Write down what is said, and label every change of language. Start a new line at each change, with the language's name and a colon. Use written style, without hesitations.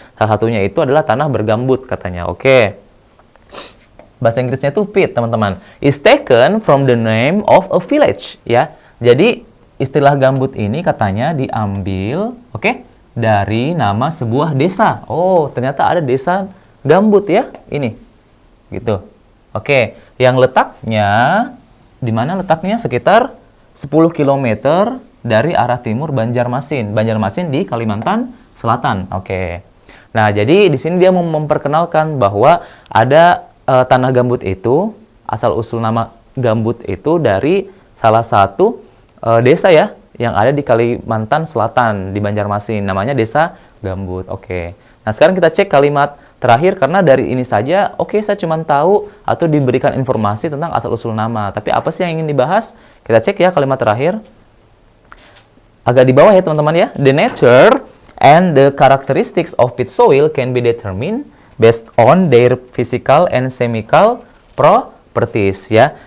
Indonesian: Salah satunya itu adalah tanah bergambut katanya. Oke. Bahasa Inggrisnya itu peat, teman-teman.
English: Is taken from the name of a village ya.
Indonesian: Jadi istilah gambut ini katanya diambil, oke, dari nama sebuah desa. Oh, ternyata ada desa gambut ya, ini. Gitu. Oke, yang letaknya di mana letaknya? Sekitar 10 km dari arah timur Banjarmasin. Banjarmasin di Kalimantan Selatan. Oke. Nah, jadi di sini dia memperkenalkan bahwa ada tanah gambut itu, asal-usul nama gambut itu dari salah satu desa ya, yang ada di Kalimantan Selatan, di Banjarmasin. Namanya Desa Gambut. Oke. Nah, sekarang kita cek kalimat terakhir, karena dari ini saja, oke, saya cuma tahu atau diberikan informasi tentang asal-usul nama. Tapi apa sih yang ingin dibahas? Kita cek ya kalimat terakhir. Agak di bawah ya, teman-teman ya.
English: The nature and the characteristics of peat soil can be determined based on their physical and chemical properties ya.